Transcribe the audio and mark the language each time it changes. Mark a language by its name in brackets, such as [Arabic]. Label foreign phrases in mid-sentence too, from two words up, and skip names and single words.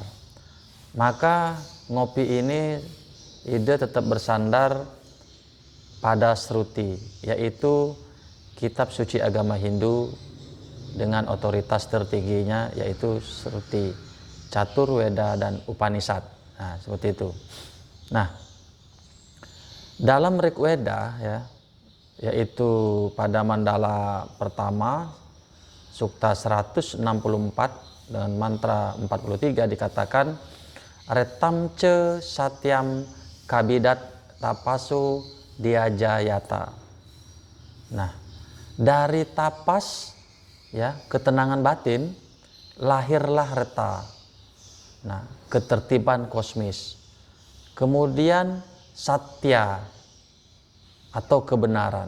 [Indonesian] Maka ngopi ini ide tetap bersandar pada Shruti, yaitu kitab suci agama Hindu dengan otoritas tertingginya, yaitu Shruti, Catur, Weda, dan Upanishad. Nah, seperti itu. Nah, dalam Rigveda ya, yaitu pada mandala pertama sukta 164 dengan mantra 43 dikatakan [Sanskrit] retamce satyam kabidat tapasu diajayata. [Indonesian] Nah, dari tapas ya, ketenangan batin, lahirlah reta. Nah, ketertiban kosmis. Kemudian satya atau kebenaran.